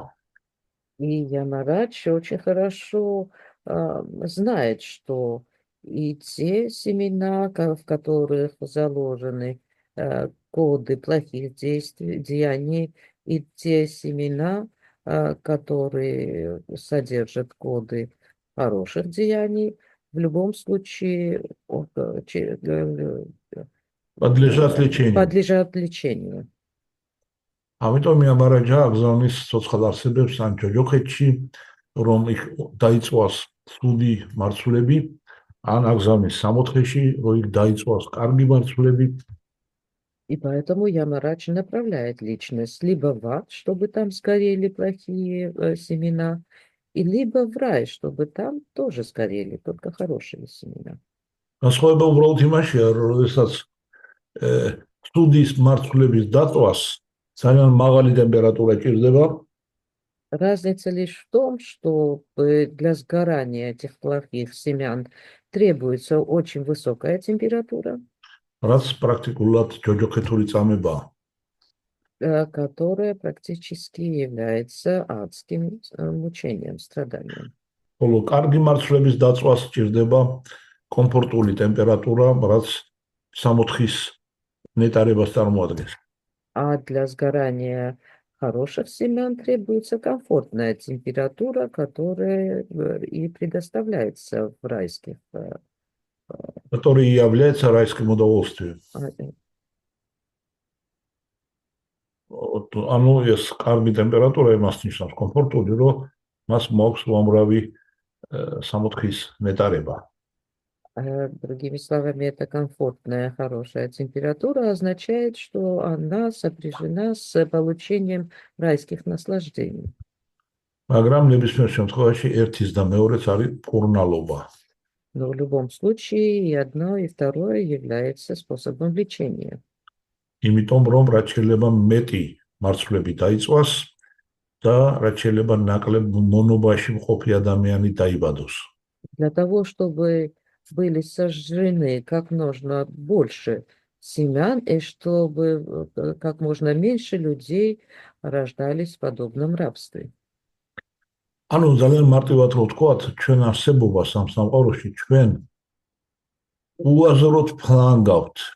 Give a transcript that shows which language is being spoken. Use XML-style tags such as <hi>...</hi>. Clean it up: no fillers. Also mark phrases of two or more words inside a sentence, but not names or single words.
<ru>И Ямарадж очень хорошо знает, что и те семена, в которых заложены коды плохих действий, деяний, и те семена, которые содержат коды хороших деяний, в любом случае подлежат лечению.</ru> <ka>ამიტომ იამარაჯა აგზავნის ცოცხალ არსებებს ან ჯოჯოხეთში, რომ იქ დაიწვას ცუდი მარცვლები, ან აგზავნის სამოთხეში, რომ იქ დაიწვას კარგი მარცვლები.</ka> <ru>И поэтому Ямарадж направляет личность либо в ад, чтобы там сгорели плохие семена, и либо в рай, чтобы там тоже сгорели только хорошие семена.</ru> <ka>განსხვავება უბრალოდ იმაშია, რომ როდესაც ცუდის მარცვლების დაწვას ძალიან მაღალი ტემპერატურა ჭირდება.</ka> <ru>Разница лишь в том, что для сгорания этих плохих семян требуется очень высокая температура,</ru> <ka>რაც პრაქტიკულად ჯოჯოხეთური წამებაა.</ka> <ru>которая практически является адским мучением, страданием.</ru> <ka>ხოლო კარგი მარცვლების დაწვას ჭირდება კომფორტული ტემპერატურა, რაც სამოთხის ნეტარებას წარმოადგენს.</ka> <ru>А для сгорания хороших семян требуется комфортная температура, которая и предоставляется в райских. который и является райским удовольствием.</ru> <ka>ანუ ეს კარგი ტემპერატურა იმას ნიშნავს კომფორტული, რომ მას მოაქვს უამრავი სამოთხის ნეტარება.</ka> <ru>Другими словами, эта комфортная, хорошая температура означает, что она сопряжена с получением райских наслаждений.</ru> <ka>მაგრამ ნებისმიერ შემთხვევაში ერთის და მეორეც არის მკურნალობა.</ka> <ru>Но в любом случае и одно, и второе является способом лечения.</ru> <ka>იმიტომ რომ რაც შეიძლება მეტი მარცვლები დაიწვას და რაც შეიძლება ნაკლებ მონობაში მყოფი ადამიანი დაიბადოს.</ka> <ru>Для того, чтобы были сожжены как можно больше семян, и чтобы как можно меньше людей рождались в подобном рабстве.</ru> <ka>ანუ ძალიან მარტივად რო ვთქვათ, ჩვენ არსებობას ამ სამყაროში ჩვენ უაზროდ ფლანგავთ.</ka>